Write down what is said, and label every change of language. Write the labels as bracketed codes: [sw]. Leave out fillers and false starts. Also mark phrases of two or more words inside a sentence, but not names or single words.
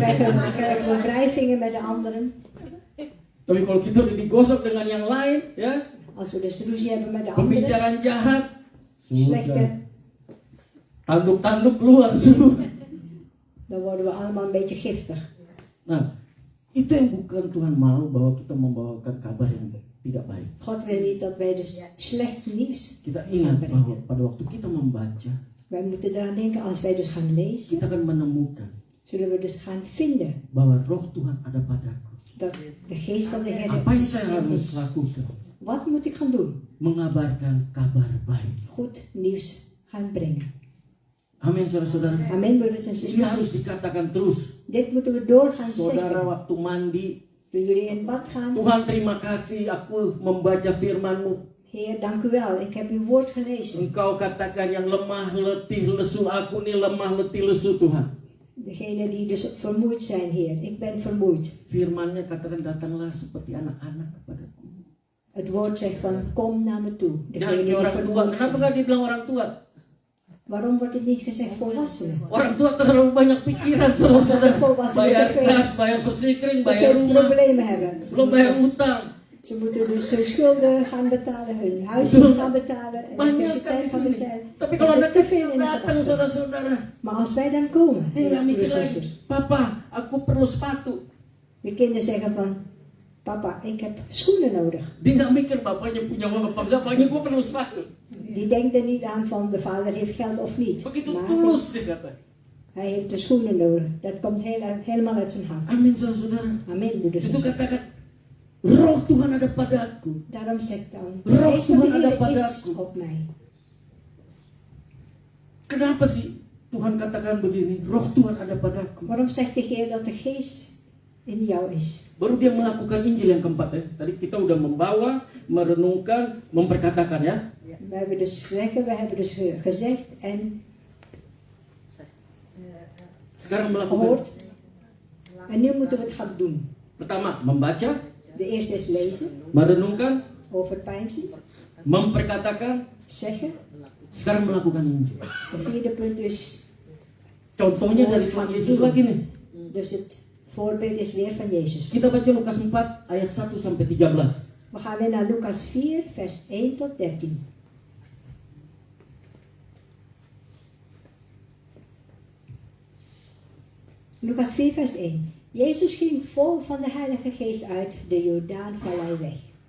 [nl] krijgen we wrijvingen met de anderen. [id] Tapi kalau kita udah digosok dengan yang lain, ya, [nl] Als we dus ruzie hebben met de anderen, [id] pembicaraan jahat, [nl] slechte, [id] sudah, tanduk-tanduk keluar semua. [nl] dan worden we allemaal een beetje giftig. [id] Nah, itu yang bukan Tuhan mau bahwa kita membawakan kabar yang tidak baik. [nl] God wil niet dat wij dus slecht nieuws. [id] Kita ingat bahwa pada waktu kita membaca, [nl] Wij moeten eraan denken, als wij dus gaan lezen, [id] kita akan menemukan [nl] zullen we dus gaan vinden [id] bahwa Roh Tuhan ada padaku. [nl] dat de geest van de Heer [id] Apa yang [nl] is [id] saya [nl] in [id] harus [nl] ons. [id] lakukan? [nl] Wat moet ik gaan doen? [id] Mengabarkan kabar baik. [nl] Goed nieuws gaan brengen. [id] Amin, saudara-saudara. [nl] Amen, broeders en [id] Ini harus [nl] zusters. [id] dikatakan terus. [nl] Dit moeten we doorgaan [id] Saudara, [nl] zeggen. [id] waktu mandi, [nl] Toen jullie in bad gaan, [id] Tuhan terima kasih aku membaca firman-Mu. [nl] Heer, dank u wel. Ik heb uw woord gelezen. [id] Engkau katakan yang lemah letih lesu, aku nih lemah letih lesu Tuhan. [nl] Degene die dus vermoeid zijn, Heer. Ik ben vermoeid. [id] Firman-Nya katakan datanglah seperti anak-anak kepadaku. [nl] Het woord zegt van, kom naar me toe. [id] Jangan [nl] Degene [id] kayak [nl] die [id] orang tua. [nl] vermoeid [id] Kenapa [nl] zijn. [id] nggak dibilang orang tua? [nl] Waarom wordt het niet gezegd volwassenen? [id] Orang tua terlalu banyak pikiran, saudara. Bayar kas, bayar verzekering, [nl] Dat [id] bayar [nl] veel [id] rumah, [nl] problemen hebben. [id] belum bayar utang. [nl] Ze moeten dus hun schulden gaan betalen, hun huizen gaan betalen, [id] Banyak kan di [nl] elektriciteit gaan [id] sini. [nl] betalen. [id] Tapi [nl] Er [id] kalau [nl] zit [id] anak [nl] te veel [id] kecil [nl] in de [id] datang, [nl] gedachten. [id] saudara-saudara, [nl] Maar als wij dan komen, [id] dia mikir [nl] broeders en [id] lagi, [nl] zusters, [id] Papa, aku perlu sepatu. [nl] de kinderen zeggen van, papa, ik heb schoenen nodig. [id] Dia nggak mikir bapaknya punya uang apa enggak, bapaknya gua perlu sepatu. [nl] Die denkt er niet aan van de vader heeft geld of niet. [id] Begitu [nl] Maar [id] tulus dia kata. [nl] hij heeft de schoenen nodig. Dat komt helemaal uit zijn hart. [id] Amin, saudara-saudara. [nl] Amen, broeders en [id] Itu [nl] zusters. [id] katakan, Roh Tuhan ada padaku. [nl] Daarom zegt dan, de [id] Roh [nl] geest van de [id] Tuhan ada [nl] Heer is [id] padaku. [nl] op mij. [id] Kenapa sih Tuhan katakan begini? Roh Tuhan ada padaku. [nl] Waarom zegt de Heer dat de geest in jou is. [id] Baru dia melakukan Injil yang keempat ya. Tadi kita udah membawa, merenungkan, memperkatakan ya. [nl] We hebben dus zeggen, we hebben dus gezegd en [id] Sekarang melakukan. [nl] gehoord. En nu moeten we het gaan doen. [id] Pertama, membaca, [nl] De eerste is lezen, [id] merenungkan, [nl] overpeinzen, [id] memperkatakan, [nl] zeggen. [id] sekarang melakukan Injil. [nl] De vierde punt is, [id] Contohnya dari Tuhan Yesus lagi nih. [nl] dus het voorbeeld is weer van Jezus. [id] Kita baca Lukas 4 ayat 1 sampai 13. [nl] We gaan weer naar Lucas 4, vers 1 tot 13. Lucas 4, vers 1. Jezus ging vol van de Heilige Geest uit de Jordaanvallei weg.